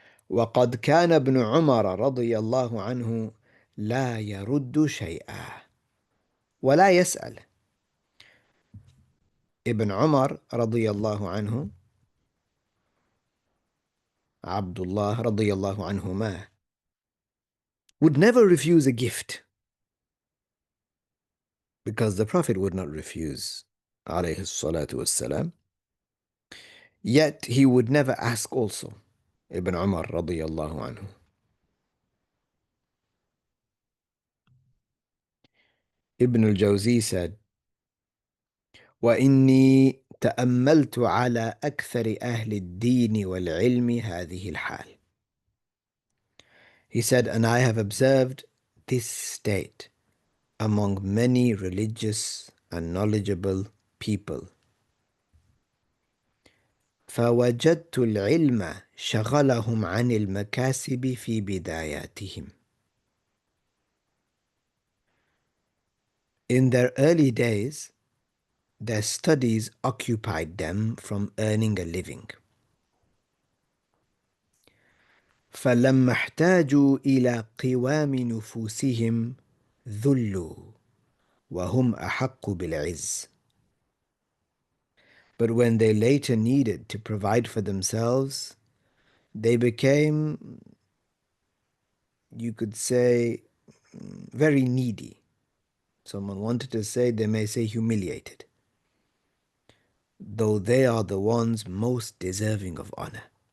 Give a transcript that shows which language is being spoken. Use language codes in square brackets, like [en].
[ar] وقد كان ابن عمر رضي الله عنه لا يرد شيئا ولا يسأل. [en] Ibn Umar رضي الله عنه, Abdullah رضي الله عنهما, would never refuse a gift because the Prophet would not refuse عليه الصلاة والسلام. Yet he would never ask also. Ibn Umar رضي الله عنه. Ibn al-Jawzi said, [ar] وإني تأملت على أكثر أهل الدين والعلم هذه الحال. [en] He said, and I have observed this state among many religious and knowledgeable people. [ar] فوجدت العلم شغلهم عن المكاسب في بداياتهم. [en] In their early days, their studies occupied them from earning a living. [ar] فلما احتاجوا إلى قوام نفوسهم ذلوا وهم أحق بالعز. [en] But when they later needed to provide for themselves, they became, you could say, very needy. Someone wanted to say, they may say humiliated, though they are the ones most deserving of honor.